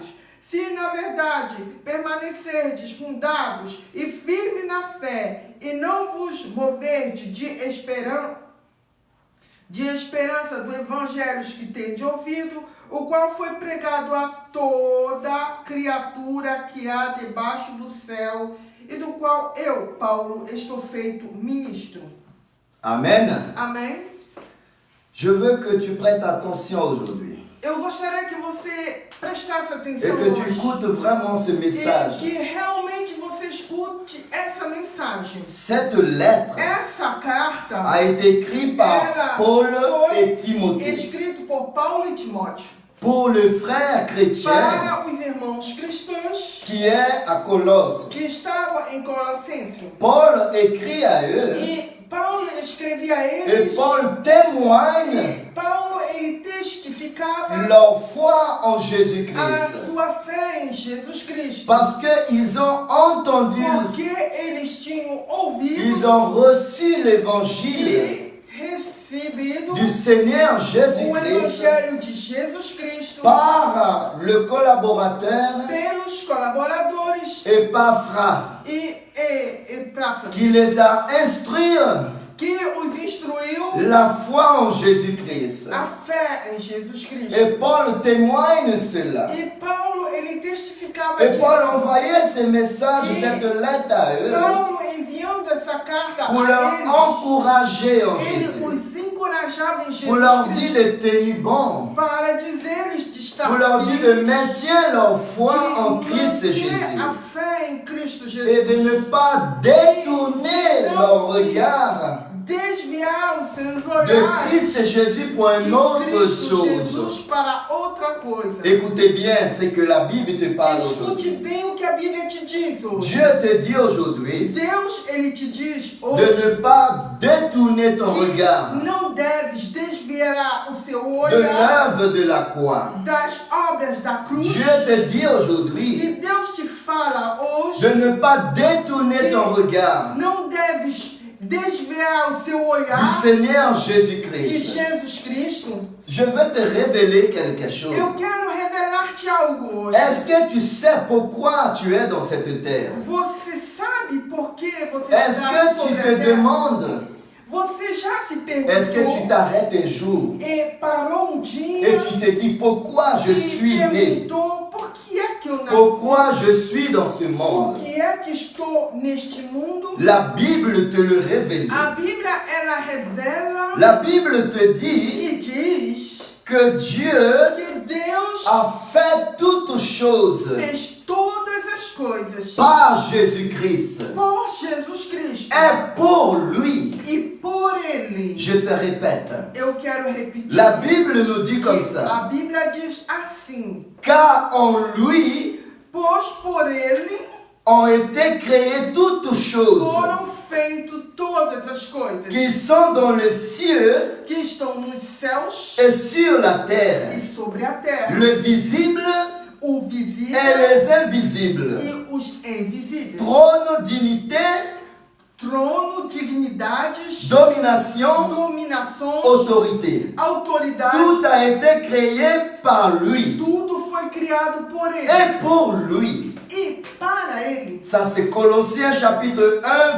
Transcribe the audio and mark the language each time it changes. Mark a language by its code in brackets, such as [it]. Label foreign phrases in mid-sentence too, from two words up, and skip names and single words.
[pt] Se na verdade permanecerdes fundados e firmes na fé, e não vos moverdes de esperança do evangelho que tendes ouvido, o qual foi pregado a toda criatura que há debaixo do céu, e do qual eu, Paulo, estou feito ministro. Amen. Amém? [fr] Je veux que tu prêtes attention aujourd'hui [pt] Eu gostaria que você prestasse [fr] et [pt] atenção [fr] que tu [pt] hoje. [fr] écoutes vraiment ce [pt] E [fr] message. [pt] que realmente você escute essa mensagem. [fr] Cette lettre [pt] Essa carta [fr] a été écrite par Paul et Timothée [pt] escrito por Paulo e Timóteo [fr] pour le frère chrétien [pt] para os irmãos cristãos [fr] qui est à Colosse. [pt] que estavam em Colossense. [fr] Paul écrit à eux [pt] E Paulo escrevia a [fr] et [pt] eles. [fr] Paul témoigne [pt] E Paulo ele testificava [fr] leur foi en [pt] a [fr] Jésus-Christ. [pt] sua fé em Jesus Cristo. [fr] Parce qu'ils ont entendu, [pt] Porque eles tinham ouvido [fr] ils ont reçu l'évangile [pt] e recebido [fr] du Seigneur [pt] o [fr] Jésus-Christ [pt] Evangelho de Jesus Cristo [fr] par le collaborateur [pt] pelos colaboradores [fr] Epaphras, [pt] e Epáfras, [fr] qui les a instruits [pt] que os instruiu [fr] la foi en Jésus-Christ. [pt] a fé em Jesus Cristo. [fr] Et Paul témoigne cela. [pt] E Paulo ele testificava [fr] Et Paul [pt] disso. [fr] envoyait ce message, cette lettre à eux [pt] Paulo enviando essa carta [fr] pour leur [pt] a eles, [fr] encourager en [pt] ele [fr] Jésus, [pt] os encorajava em [fr] pour leur [pt] Jesus [fr] dire [pt] Cristo [fr] de tenir bon, [pt] para dizer-lhes de estar [fr] pour leur dire de [pt] firmes, [fr] maintenir leur foi en [pt] de [fr] Christ [pt] manter [fr] Jésus [pt] a fé em Cristo [fr] et [pt] Jesus, [fr] de ne pas détourner leur regard [pt] desviar os seus [fr] de [pt] olhares [fr] Christ Jésus pour [pt] de [fr] une autre [pt] Cristo [fr] chose. [pt] Jesus para outra coisa. [fr] Écoutez bien ce que la Bible te parle [pt] Escute [fr] aujourd'hui. [pt] bem o que a Bíblia te diz hoje. [fr] Dieu te dit aujourd'hui [pt] Deus, ele te diz [fr] de [pt] hoje [fr] ne pas détourner ton [pt] que [fr] regard [pt] não deves desviar o seu [fr] de [pt] olhar [fr] l'œuvre de la croix. [pt] das obras da cruz. [fr] Dieu te dit aujourd'hui [pt] E Deus te fala hoje [fr] de ne pas détourner ton regard [pt] não deves desviar o seu [fr] du [pt] olhar [fr] Seigneur [pt] de [fr] Jésus-Christ. [pt] Jesus Cristo. [fr] Je veux te révéler quelque chose. [pt] Eu quero revelar-te algo hoje. [fr] Est-ce que tu sais pourquoi tu es dans cette terre? [pt] Você sabe por que você [fr] Est-ce [pt] está [fr] que tu [pt] sobre a [fr] te [pt] terra? [fr] demandes, [pt] Você já se [fr] est-ce que tu [pt] perguntou [fr] t'arrêtes un jour [pt] e parou dia [fr] et tu te dis pourquoi je [pt] e [fr] suis né? [pt] perguntou por que é que eu nasci? [fr] Pourquoi je suis dans ce [pt] Por [fr] monde? [pt] que é que estou neste mundo? [fr] La Bible te le révèle. [pt] A Bíblia, ela revela [fr] La Bible te dit [pt] e diz [fr] que Dieu [pt] que Deus [fr] a fait toutes choses [pt] fez todas as coisas [fr] par Jésus-Christ [pt] por Jesus Cristo [fr] et pour lui. [pt] e por Ele. [fr] Je te répète, [pt] Eu quero repetir. [fr] la Bible nous dit comme [pt] que [fr] ça, [pt] a Bíblia diz assim: [fr] car en lui [pt] pois por Ele [fr] ont été créées toutes choses [pt] foram feitas todas as coisas [fr] qui sont dans les cieux [pt] que estão nos céus [fr] et sur la terre, [pt] e sobre a terra, [fr] le visible [pt] o [fr] et [pt] visível [fr] les invisibles, [pt] e os invisíveis. [fr] trône, dignité, [pt] Trono, dignidades, [fr] domination, [pt] dominações, [fr] autorité. [pt] autoridade, [fr] Tout a été créé par lui [pt] tudo foi criado por Ele [fr] et pour lui. [pt] e para ele. [fr] Ça, c'est Colossiens chapitre 1,